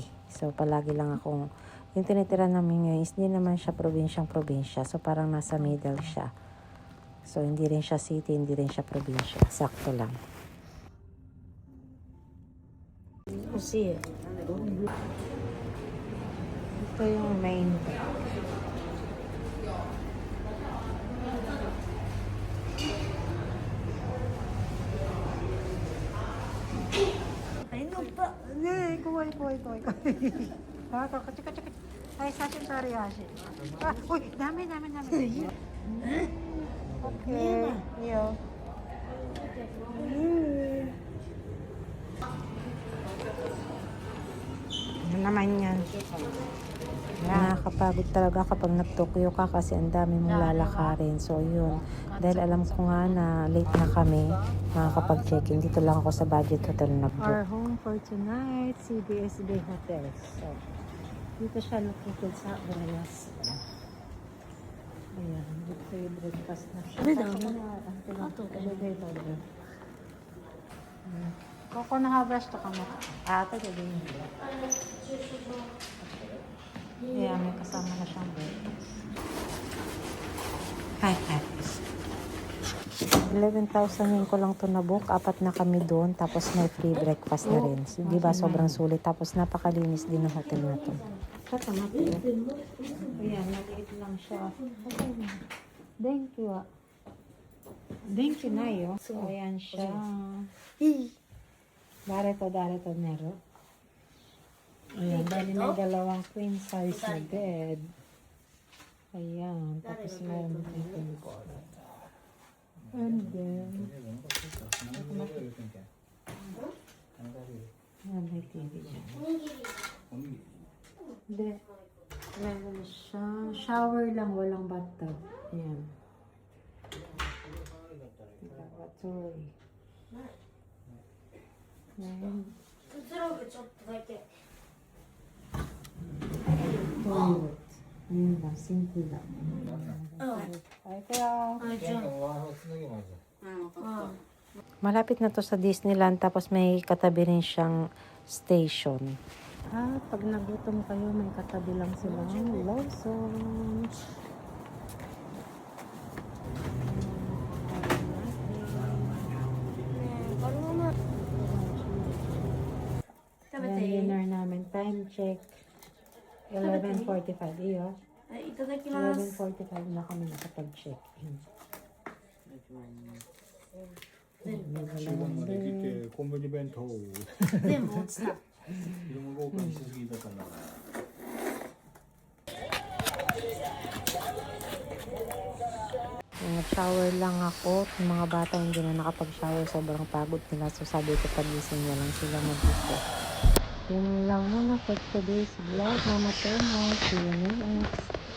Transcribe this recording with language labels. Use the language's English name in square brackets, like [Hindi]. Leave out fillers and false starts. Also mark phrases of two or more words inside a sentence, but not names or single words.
[Filipino] So, palagi lang akong, yung tinitira namin ngayon is hindi naman siya probinsyang-probinsya. So, parang nasa middle siya. So, hindi rin siya city, hindi rin siya probinsya. Sakto lang. Kasi, ito yung main. [Japanese] ねえ、怖い怖い怖い怖い。あ、こっちこっちこっち。はい、写真撮るよ、足。あ、おい、ダメダメダメ。オッケー。 [Filipino] いいよ。Ano naman yan? Nakakapagod talaga kapag nag-Tokyo ka kasi ang dami mong lalakarin. So, yun. Dahil alam ko nga na late na kami makakapag-check-in. Dito lang ako sa budget hotel na book. [English] Our home for tonight, CBS Bay Hotel. [Filipino] So, dito siya located sa Orayas. Ayan, dito yung breakfast na siya. Koko na habras to ka mo. Ate, gagawin mo. Ayan, may kasama na siyang breakfast. Hi. 11,000 yun ko lang to na book. 4 na kami doon. Tapos may free breakfast na rin. So, diba, sobrang sulit. Tapos napakalinis din ng hotel na to. Ayan, maliit lang siya. [English] Thank you. Thank you [Filipino] na yun. So, ayan siya. Darito nero. Ayan, dahil may dalawang [English] queen size [Filipino] na bed. Ayan, tapos meron din. [English] And then, [Filipino] ayan, may TV dyan. Hindi. Meron siya. Shower lang, walang bathtub. Ayan. Lavatory. [Japanese] くつろぐちょっとだけ。 [Filipino] Toilet. Ayun lang, simple lang. [Japanese] うん。 [Filipino] Ay, kaya... [Japanese] はい、じゃあ。 [Filipino] Malapit na to sa Disneyland, tapos may katabi rin siyang station. Pag nagutom kayo, may katabi lang silang Lawson. Ayan, dinner namin. Time check. 11:45. Iyo. [Japanese] はい、いただきます。 [Filipino] 11:45 na kami nakapag-check-in. [Japanese] 注文まで来てコンビニ弁当全部落ちた。色も豪華にしすぎたかな。 [Filipino] Nag-shower lang ako. Yung mga bata hindi na nakapag-shower. Sobrang pagod nila. So sabi ko pagising na lang sila mag-ito. Yun lang muna [English] for today's vlog. [Filipino] Mama Toma. [English] See you next.